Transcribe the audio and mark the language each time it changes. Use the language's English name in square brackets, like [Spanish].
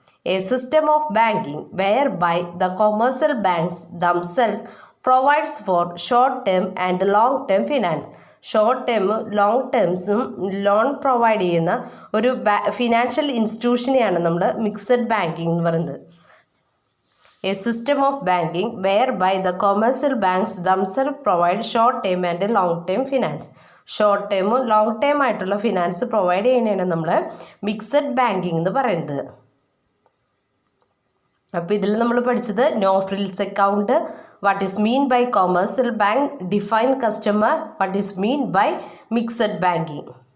[English] A system of banking where by the commercial banks themself provides for short term and long term finance. [Malayalam] Short ടേമും long ടേംസും loan provide ചെയ്യുന്ന ഒരു financial ഇൻസ്റ്റിറ്റ്യൂഷനെയാണ് നമ്മൾ mixed banking എന്ന് പറയുന്നത്. [English] A system of banking whereby the commercial banks themselves provide short term and long term finance. [Malayalam] Short ടേമും long term ആയിട്ടുള്ള finance provide ചെയ്യുന്നതിനാണ് നമ്മൾ mixed banking എന്ന് പറയുന്നത്. അപ്പോൾ ഇതിൽ നമ്മൾ പഠിച്ചത് no frills account, [English] What is mean by commercial bank, define customer, what is mean by mixed banking.